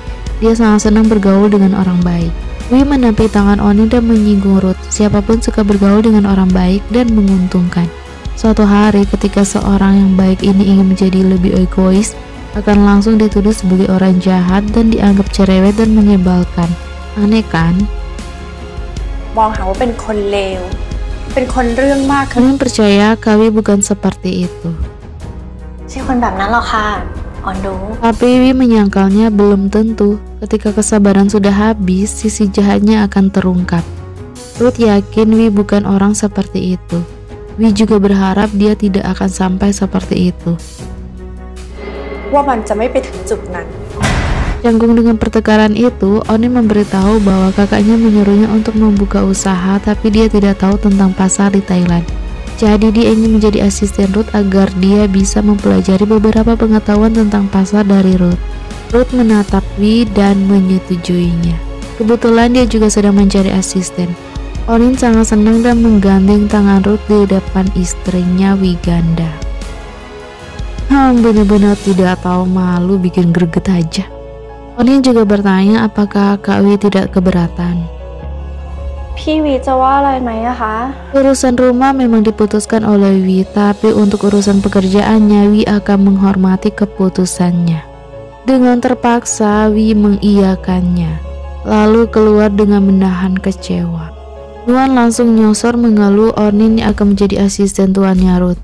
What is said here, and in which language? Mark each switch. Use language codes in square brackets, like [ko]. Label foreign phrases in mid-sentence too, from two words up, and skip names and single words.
[id] Dia sangat senang bergaul dengan orang baik. Wi menampik tangan Onin dan menyinggung Ruth. Siapapun suka bergaul dengan orang baik dan menguntungkan. Suatu hari ketika seorang yang baik ini ingin menjadi lebih egois, akan langsung dituduh sebagai orang jahat dan dianggap cerewet dan menyebalkan. Aneh kan? [th] มองหาว่าเป็นคนเลวเป็นคนเรื่องมาก [id] Kalian percaya Kawi bukan seperti itu? [th] ใช่คนแบบนั้นหรอกค่ะอ่อนรู้ [id] Tapi Wi menyangkalnya belum tentu. Ketika kesabaran sudah habis, sisi jahatnya akan terungkap. Ruth yakin Wi bukan orang seperti itu. Wi juga berharap dia tidak akan sampai seperti itu. [th] ว่ามันจะไม่ไปถึงจุดนั้น [id] Canggung dengan pertengkaran itu, Onin memberitahu bahwa kakaknya menyuruhnya untuk membuka usaha, tapi dia tidak tahu tentang pasar di Thailand. Jadi dia ingin menjadi asisten Ruth agar dia bisa mempelajari beberapa pengetahuan tentang pasar dari Ruth. Ruth menatap Wi dan menyetujuinya. Kebetulan dia juga sedang mencari asisten. Onin sangat senang dan menggandeng tangan Ruth di depan istrinya Wiganda. Benar-benar tidak tahu malu, bikin greget aja. Onin juga bertanya apakah Kak Wi tidak keberatan. [th] พี่วีจะว่าอะไรไหมอะคะ [id] Urusan rumah memang diputuskan oleh Wi, tapi untuk urusan pekerjaannya Wi akan menghormati keputusannya. Dengan terpaksa Wi mengiyakannya, lalu keluar dengan menahan kecewa. Nuan langsung nyosor mengeluh Onin yang akan menjadi asisten tuannya Ruth.